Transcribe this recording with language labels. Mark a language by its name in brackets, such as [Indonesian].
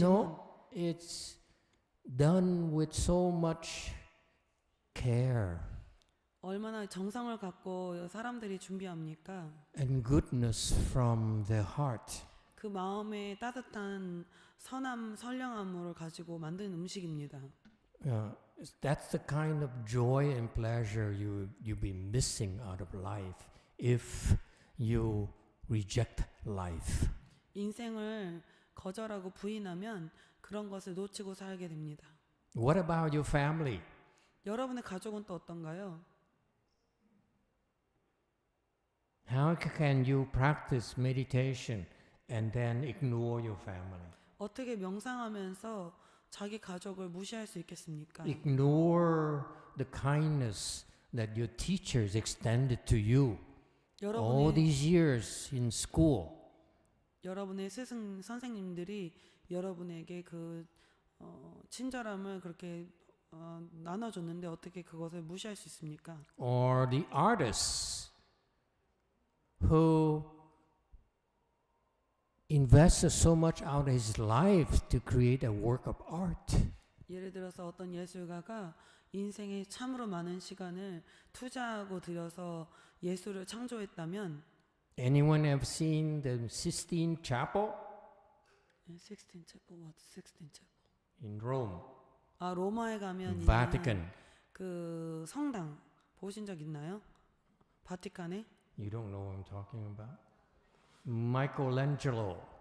[English] know, it's done with so much care [Korean] 얼마나 정성을 갖고 사람들이 준비합니까? [English] and goodness from their heart. [Korean] 그 마음에 따뜻한 선량함을 가지고 만든 음식입니다. [English] That's the kind of joy and pleasure you'll be missing out of life if you reject life. [Korean] 인생을 거절하고 부인하면 그런 것을 놓치고 살게 됩니다. [English] What about your family? [Korean] 여러분의 가족은 또 어떤가요? [English] How can you practice meditation and then ignore your family? [Korean] 어떻게 명상하면서 자기 가족을 무시할 수 있겠습니까? [English] Ignore the kindness that your teachers extended to you all [Korean] 여러분의 [English] these years in school. [Korean] 여러분의 스승 선생님들이 여러분에게 그 친절함을 그렇게 나눠줬는데 어떻게 그것을 무시할 수 있습니까? [English] Or the artists who invested so much out of his life to create a work of art. [Korean] 예를 들어서 어떤 예술가가 인생에 참으로 많은 시간을 투자하고 들여서 예술을 창조했다면 [English] Anyone have seen the Sistine Chapel Sixteen Chapel, what Sixteen Chapel? in Rome, [Korean] 아 로마에 가면 [English] Vatican? [Korean] 그 성당 보신 적 있나요? 바티칸에 [English] You don't know what I'm talking about. Michelangelo.